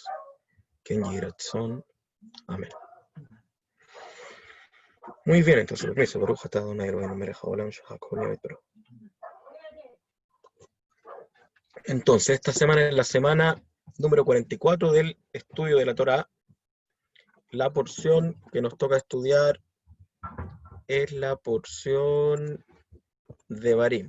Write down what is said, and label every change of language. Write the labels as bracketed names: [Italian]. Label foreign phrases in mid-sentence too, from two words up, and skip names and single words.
[Hebrew] כן יהי רצון. [Spanish] Amén. Muy bien, entonces, permiso, [Hebrew] ברוך אתה אדוני אלהינו מלך העולם שהכל נהיה בדברו. [Spanish] Entonces, esta semana es la semana número 44 del estudio de la Torá. La porción que nos toca estudiar es la porción de Barim.